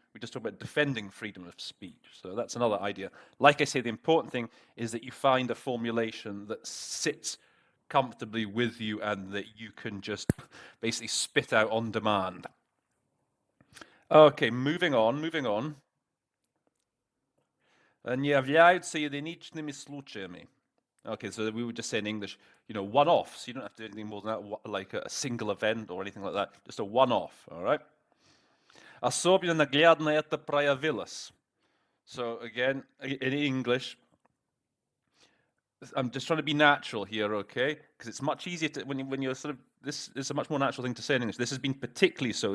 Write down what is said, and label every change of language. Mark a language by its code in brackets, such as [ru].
[en] We just talk about defending freedom of speech. So that's another idea. Like I say, the important thing is that you find a formulation that sits comfortably with you and that you can just basically spit out on demand. Okay, moving on. [ru] Не являются единичными случаями. [en] Okay, so we would just say in English, one-offs. You don't have to do anything more than that, like a single event or anything like that. Just a one-off, all right? [ru] Особенно наглядно это проявилось. [en] So again, in English, I'm just trying to be natural here, okay? Because it's much easier to, when you're sort of, this is a much more natural thing to say in English. This has been particularly so.